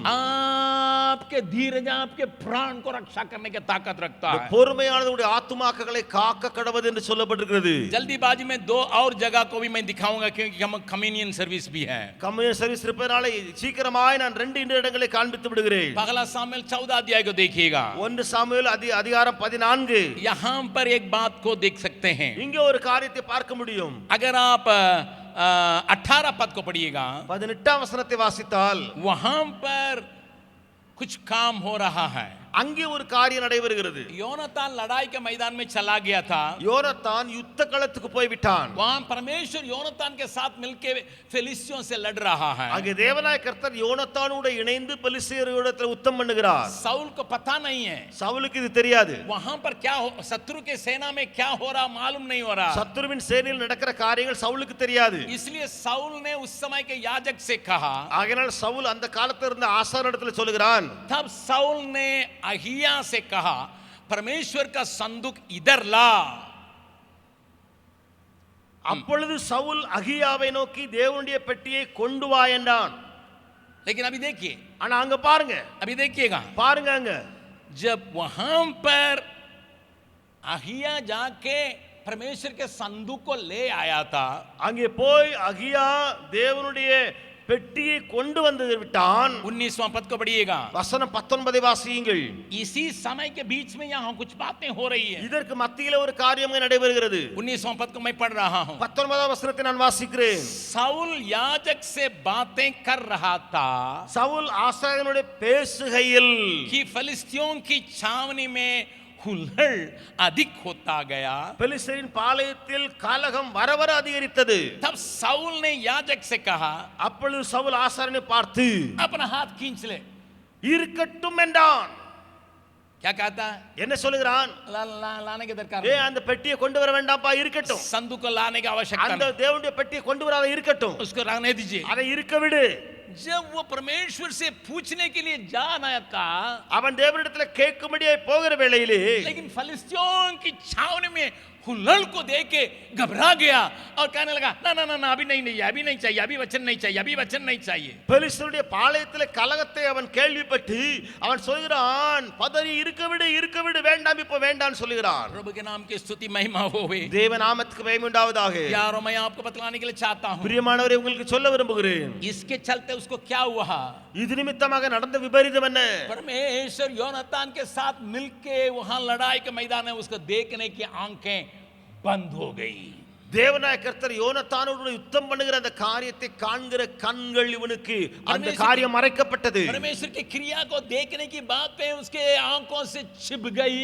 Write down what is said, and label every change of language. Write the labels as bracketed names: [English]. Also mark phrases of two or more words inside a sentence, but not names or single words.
[Hindi] आपके धीरज आपके प्राण को रक्षा करने की ताकत रखता है। [Tamil] பொறுமையானது உங்களுடைய ஆத்துமாக்களை காக்க கடவுது என்று சொல்லப்பட்டிருக்கிறது. [Hindi] जल्दीबाजी में 2 और जगह को भी मैं दिखाऊंगा, क्योंकि हम [English] communion service [Hindi] भी है। [English] communion service [Tamil] இருப்பதனால சீக்கிரமாய் நான் 2 இடங்களை காண்பித்து விடுகிறேன். [Hindi] पहला सामुएल 14 अध्याय को देखिएगा। [Tamil] 1 சாமுவேல் அதிகாரம் 14. [Hindi] यहाँ पर एक बात को देख सकते हैं। [Tamil] இங்க ஒரு காரியத்தை பார்க்க முடியும். [Hindi] अगर आप 18 पद को पढ़िएगा, [Tamil] 18ஆம் வசனத்தை வாசித்தால் [Hindi] वहां पर कुछ काम हो रहा है। [Tamil] அங்கே ஒரு காரியம் நடைபெறுகிறது. [Hindi] योनातान लड़ाई के मैदान में चला गया था. [Tamil] யோனத்தான் யுத்த களத்துக்கு போய் விட்டான். [Hindi] वहां परमेश्वर योनातान के साथ मिलकर फिलिस्तियों से लड़ रहा है. [Tamil] அங்கே தேவனாய கர்த்தர் யோனத்தானோடு இணைந்து பெலிஸ்தியர்களிடத்தில் யுத்தம் பண்ணுகிறார். [Hindi] साउल को पता नहीं है [Tamil] சவுலுக்கு இது தெரியாது. [Hindi] वहां पर क्या शत्रु के सेना में क्या हो रहा मालूम नहीं हो रहा. [Tamil] சத்துருவின் சேனையில் நடக்கிற காரியங்கள் சவுலுக்கு தெரியாது. [Hindi] इसलिए साउल ने उस समय के याजक से कहा. [Tamil] ஆகையால் சவுல் அந்த காலத்துல இருந்த ஆசாரியனிடத்தில் சொல்லுகிறான். [Hindi] तब साउल ने अहिया से कहा परमेश्वर का संदूक इधर ला. [Tamil] அப்பொழுது சவுல் அகியாவை நோக்கி தேவனுடைய பெட்டியை கொண்டு வா என்றான். [Hindi] लेकिन अभी देखिए, [Tamil] ஆனா அங்க பாருங்க, [Hindi] अभी देखिएगा, [Tamil] பாருங்க அங்க [Hindi] जब वहां पर अहिया जाके परमेश्वर के संदूक को ले आया था, [Tamil] அங்கே போய் அகியா தேவனுடைய பெட்டியை கொண்டு வந்து விட்டான். [Hindi] 19वां पद को पढ़िएगा. [Tamil] வசனம் 19 வாசியுங்கள். [Hindi] इसी समय के बीच में यहाँ कुछ बातें हो रही है. [Tamil] இதற்கு மத்தியில ஒரு காரியம் நடைபெறுகிறது. [Hindi] 19वां पद को मैं पढ़ रहा हूं. [Tamil] 19ஆம் வசனத்தை நான் வாசிக்கிறேன். [Hindi] साउल याजक से बातें कर रहा था [Tamil] சவுல் ஆசாரியனோடு பேசுகையில் [Hindi] कि फिलिस्तियों की छावनी में हुल्लड़ अधिक होता गया. [Tamil] பெலிஸ்தரின் பாளையத்தில் கலகம் வர வர அதிகரித்தது. [Hindi] तब साउल ने याजक से कहा, [Tamil] அப்பொழுது சவுல் ஆசாரியனை பார்த்து [Hindi] अपना हाथ खींच ले. [Tamil] இருக்கட்டும் என்றான். [Hindi] क्या कहता है? [Tamil] என்ன சொல்லுகிறான்? [Hindi] लाने की दरकार [Tamil] ஏ அந்த பெட்டியை கொண்டு வர வேண்டாம்ப்பா, இருக்கட்டும். [Hindi] संदूक को लाने की आवश्यकता [Tamil] அந்த [Hindi] नहीं, [Tamil] தேவனுடைய பெட்டியை கொண்டு வராத, இருக்கட்டும். [Hindi] उसको रहने दीजिए. [Tamil] அதை இருக்க விடு. [Hindi] जब वो परमेश्वर से पूछने के लिए जाना था, [Tamil] அவன் தேவனிடத்துல கேட்கும்படியே போகிற வேளையிலே [Hindi] लेकिन फिलिस्तियों की छावनी में हुल्लड़ को देख के घबरा गया और कहने लगा ना ना ना ना अभी नहीं नहीं अभी नहीं चाहिए, अभी वचन नहीं चाहिए, अभी वचन नहीं चाहिए. [Tamil] பெலிஸ்தருடைய பாளையத்திலே கலகத்தை அவன் கேள்விப்பட்டு அவன் சொல்கிறான், பதறி இருக்க விடு, வேண்டாம், இப்போ வேண்டாம் சொல்லுகிறான். [Hindi] प्रभु के नाम की स्तुति महिमा होवे. [Tamil] தேவ நாமத்துக்கு மகிமை உண்டாவதாக. [Hindi] यारों मैं आपको बतलाने के लिए चाहता हूं, [Tamil] பிரியமானவரே, உங்களுக்கு சொல்ல விரும்புகிறேன். [Hindi] इसके चलते उसको क्या हुआ? [Tamil] இது நிமித்தமாக நடந்த விபரீதம் என்ன? [Hindi] परमेश्वर योनातान के साथ मिलके वहां लड़ाई के मैदान में उसको देखने की आंखें बंद हो गई. [Tamil] தேவனாய கர்த்தர் யோனத்தானோடு யுத்தம் பண்ணுகிற அந்த காரியத்தை காண்கிற கண்கள் இவனுக்கு அந்த காரியம் மறைக்கப்பட்டது. [Hindi] परमेश्वर की क्रिया को देखने की बातें उसके आंखों से छिप गई.